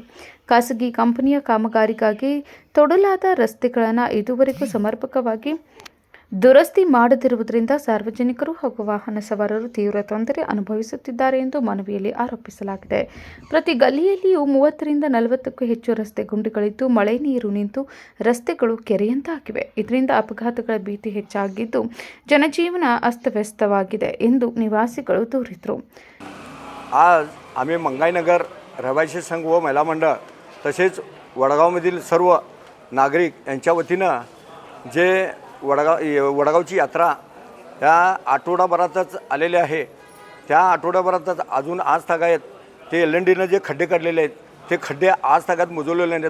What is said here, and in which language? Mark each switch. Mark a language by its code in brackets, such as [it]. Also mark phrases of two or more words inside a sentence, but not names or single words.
[kn] ಖಾಸಗಿ ಕಂಪನಿಯ ಕಾಮಗಾರಿಗಾಗಿ ತೊಡಲಾದ ರಸ್ತೆಗಳನ್ನು ಇದುವರೆಗೂ ಸಮರ್ಪಕವಾಗಿ ದುರಸ್ತಿ ಮಾಡದಿರುವುದರಿಂದ ಸಾರ್ವಜನಿಕರು ಹಾಗೂ ವಾಹನ ಸವಾರರು ತೀವ್ರ ತೊಂದರೆ ಅನುಭವಿಸುತ್ತಿದ್ದಾರೆ ಎಂದು ಮನವಿಯಲ್ಲಿ ಆರೋಪಿಸಲಾಗಿದೆ. ಪ್ರತಿ ಗಲ್ಲಿಯಲ್ಲಿಯೂ 30ರಿಂದ 40ಕ್ಕೂ ಹೆಚ್ಚು ರಸ್ತೆ ಗುಂಡಿಗಳಿದ್ದು, ಮಳೆ ನೀರು ನಿಂತು ರಸ್ತೆಗಳು ಕೆರೆಯಂತಾಗಿವೆ. ಇದರಿಂದ ಅಪಘಾತಗಳ ಭೀತಿ ಹೆಚ್ಚಾಗಿದ್ದು, ಜನಜೀವನ ಅಸ್ತವ್ಯಸ್ತವಾಗಿದೆ ಎಂದು निवासिಗಳು ದೂರಿದರು. [mr] आज आम्ही मंगाईनगर रहिवासी संघ व महिला मंडळ तसेच वडगावमधील सर्व नागरिक यांच्या वतीनं जे वडगावची यात्रा या आठवडाभरातच आलेली आहे. त्या आठवडाभरातच अजून आज तागायत ते LNDनं जे खड्डे काढलेले आहेत ते खड्डे आज तागात मोजवलेले नाहीत.